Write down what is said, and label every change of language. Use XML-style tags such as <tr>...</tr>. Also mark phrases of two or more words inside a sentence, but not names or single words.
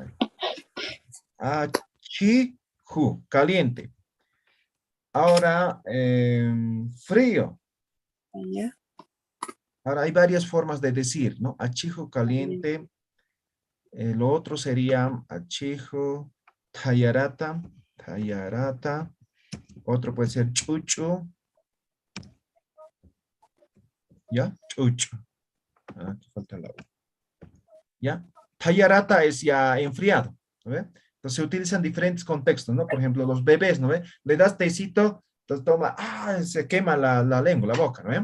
<es>Achijo, caliente. Ahora, frío. Ahora hay varias formas de decir, ¿no? Achijo caliente. Lo otro sería</es> <ay>achijo, tayarata, tayarata.</ay> <es>Otro puede ser chuchu. ¿Ya? Chuchu. Aquí falta la U. ¿Ya? Tayarata es ya enfriado, ¿no ve? Entonces se utilizan diferentes contextos, ¿no? Por ejemplo, los bebés, ¿no ve? Le das tecito, entonces toma, se quema la lengua, la boca, ¿no ve?</es>